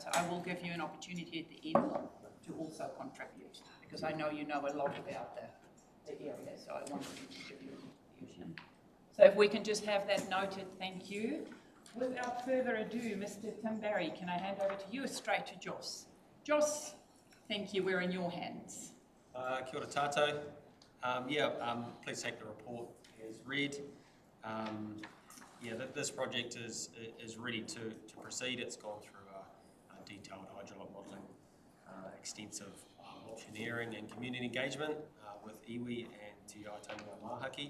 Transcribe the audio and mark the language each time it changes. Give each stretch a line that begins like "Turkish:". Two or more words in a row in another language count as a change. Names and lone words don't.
English: So I will give you an opportunity at the end to also contribute because I know you know a lot about the area, so I wanted to give you a contribution. So if we can just have that noted, thank you. Without further ado, Mr. Tim Barry, can I hand over to you straight to Joss? Joss, thank you, we're in your hands.
Māori: Kia ora tātou.
English: Please take the report as read. This project is ready to proceed. It's gone through a detailed hydrologic modelling, extensive auctioneering and community engagement with iwi and Te Aitanga Mahaki.